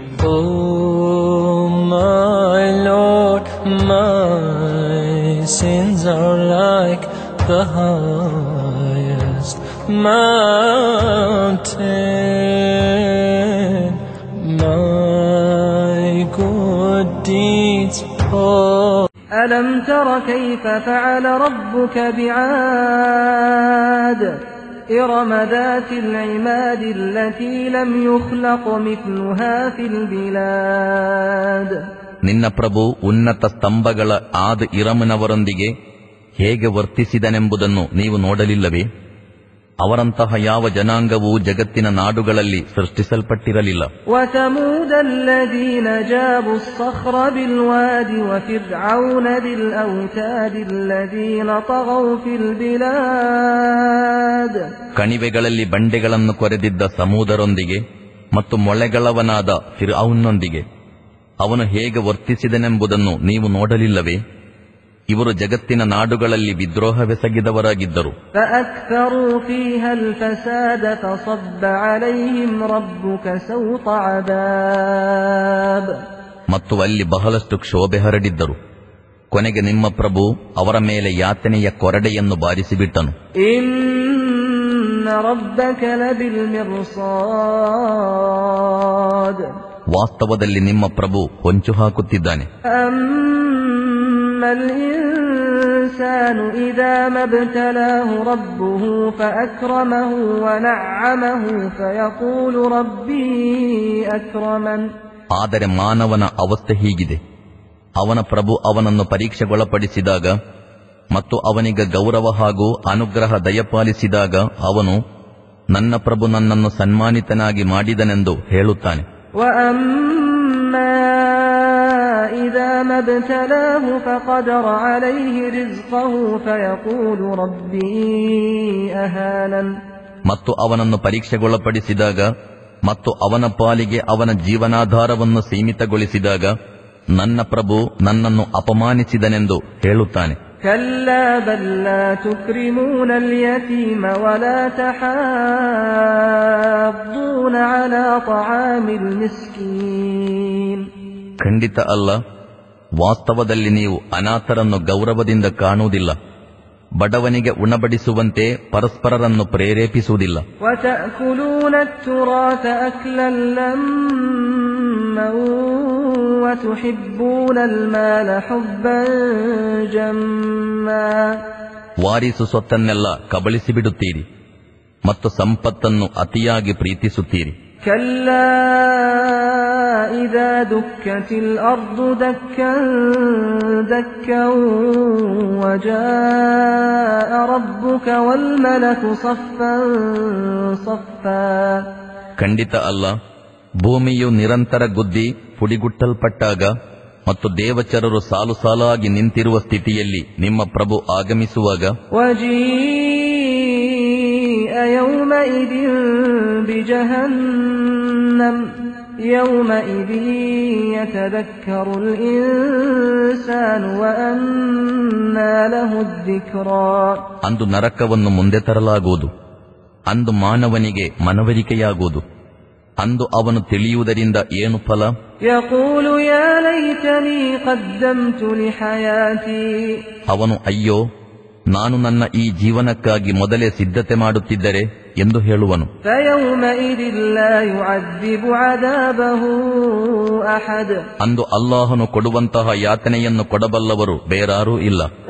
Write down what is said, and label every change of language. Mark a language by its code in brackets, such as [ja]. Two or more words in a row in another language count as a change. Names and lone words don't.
[en] Oh my Lord, my sins are like the highest mountain, my good deeds [ar] ألم تر كيف فعل ربك بعاد إرم ذات العماد التي لم يخلق مثلها في البلاد. [kn] ನಿನ್ನ ಪ್ರಭು ಉನ್ನತ ಸ್ತಂಭಗಳ ಆದ ಇರಮನವರೊಂದಿಗೆ ಹೇಗೆ ವರ್ತಿಸಿದನೆಂಬುದನ್ನು ನೀವು ನೋಡಲಿಲ್ಲವೇ? ಅವರಂತಹ ಯಾವ ಜನಾಂಗವೂ ಜಗತ್ತಿನ ನಾಡುಗಳಲ್ಲಿ ಸೃಷ್ಟಿಸಲ್ಪಟ್ಟಿರಲಿಲ್ಲ. [ar] وثمود الذين جابوا الصخر بالواد وفرعون ذي الأوتاد الذين طغوا في البلاد. [kn] ಕಣಿವೆಗಳಲ್ಲಿ ಬಂಡೆಗಳನ್ನು ಕೊರೆದಿದ್ದ ಸಮೂದರೊಂದಿಗೆ ಮತ್ತು ಮೊಳೆಗಳವನಾದ ಫಿರ್ಔನ್ನೊಂದಿಗೆ ಅವನು ಹೇಗೆ ವರ್ತಿಸಿದನೆಂಬುದನ್ನು ನೀವು ನೋಡಲಿಲ್ಲವೇ? ಇವರು ಜಗತ್ತಿನ ನಾಡುಗಳಲ್ಲಿ ವಿದ್ರೋಹವೆಸಗಿದವರಾಗಿದ್ದರು. ಮತ್ತು ಅಲ್ಲಿ ಬಹಳಷ್ಟು ಕ್ಷೋಭೆ ಹರಡಿದ್ದರು. ಕೊನೆಗೆ ನಿಮ್ಮ ಪ್ರಭು ಅವರ ಮೇಲೆ ಯಾತನೆಯ ಕೊರಡೆಯನ್ನು ಬಾರಿಸಿಬಿಟ್ಟನು. ವಾಸ್ತವದಲ್ಲಿ ನಿಮ್ಮ ಪ್ರಭು ಹೊಂಚು ಹಾಕುತ್ತಿದ್ದಾನೆ. [ar] الإنسان إذا ما ابتلاه ربه فأكرمه ونعمه فيقول ربي أكرمن. [kn] ಆದರೆ ಮಾನವನ ಅವಸ್ಥೆ ಹೀಗಿದೆ. ಅವನ ಪ್ರಭು ಅವನನ್ನು ಪರೀಕ್ಷೆಗೊಳಪಡಿಸಿದಾಗ ಮತ್ತು ಅವನಿಗೆ ಗೌರವ ಹಾಗೂ ಅನುಗ್ರಹ ದಯಪಾಲಿಸಿದಾಗ ಅವನು ನನ್ನ ಪ್ರಭು ನನ್ನನ್ನು ಸನ್ಮಾನಿತನಾಗಿ ಮಾಡಿದನೆಂದು ಹೇಳುತ್ತಾನೆ. [ar] إذا ما ابتلاه فقدر عليه رزقه فيقول ربي أهانن. [kn] ಮತ್ತು ಅವನನ್ನು ಪರೀಕ್ಷೆಗೊಳಪಡಿಸಿದಾಗ ಮತ್ತು ಅವನ ಪಾಲಿಗೆ ಅವನ ಜೀವನಾಧಾರವನ್ನು ಸೀಮಿತಗೊಳಿಸಿದಾಗ ನನ್ನ ಪ್ರಭು ನನ್ನನ್ನು ಅಪಮಾನಿಸಿದನೆಂದು ಹೇಳುತ್ತಾನೆ. [ar] كلا بل لا تكرمون اليتيم ولا تحاضون على طعام المسكين. [kn] ಖಂಡಿತ ಅಲ್ಲ, ವಾಸ್ತವದಲ್ಲಿ ನೀವು ಅನಾಥರನ್ನು ಗೌರವದಿಂದ ಕಾಣುವುದಿಲ್ಲ, ಬಡವನಿಗೆ ಉಣಬಡಿಸುವಂತೆ ಪರಸ್ಪರರನ್ನು ಪ್ರೇರೇಪಿಸುವುದಿಲ್ಲ. [ar] وتأكلون التراث أكلا لما وتحبون المال حبا جما. [kn] ವಾರಿಸು ಸ್ವತ್ತನ್ನೆಲ್ಲ ಕಬಳಿಸಿಬಿಡುತ್ತೀರಿ ಮತ್ತು ಸಂಪತ್ತನ್ನು ಅತಿಯಾಗಿ ಪ್ರೀತಿಸುತ್ತೀರಿ. [ar] كلا إذا دكت الأرض دكا دكا وجاء ربك والملك صفا صفا. [kn] ಖಂಡಿತ ಅಲ್ಲ, ಭೂಮಿಯು ನಿರಂತರ ಗುದ್ದಿ ಪುಡಿಗುಟ್ಟಲ್ಪಟ್ಟಾಗ ಮತ್ತು ದೇವಚರರು ಸಾಲು ಸಾಲಾಗಿ ನಿಂತಿರುವ ಸ್ಥಿತಿಯಲ್ಲಿ ನಿಮ್ಮ ಪ್ರಭು ಆಗಮಿಸುವಾಗ [ar] يومئذ بجهنم يومئذ يتذكر الإنسان وأنى له الذكرى. [kn] ಅಂದು ನರಕವನ್ನು ಮುಂದೆ ತರಲಾಗುವುದು, ಅಂದು ಮಾನವನಿಗೆ ಮನವರಿಕೆಯಾಗುವುದು, ಅಂದು ಅವನು ತಿಳಿಯುವುದರಿಂದ ಏನು ಫಲ? [ar] يقول يا ليتني قدمت لحياتي. [kn] ಅವನು ಅಯ್ಯೋ, ನಾನು ನನ್ನ ಈ ಜೀವನಕ್ಕಾಗಿ ಮೊದಲೇ ಸಿದ್ಧತೆ ಮಾಡುತ್ತಿದ್ದರೆ ಎಂದು ಹೇಳುವನು. ಅಂದು ಅಲ್ಲಾಹನು ಕೊಡುವಂತಹ ಯಾತನೆಯನ್ನು ಕೊಡಬಲ್ಲವರು ಬೇರಾರೂ ಇಲ್ಲ.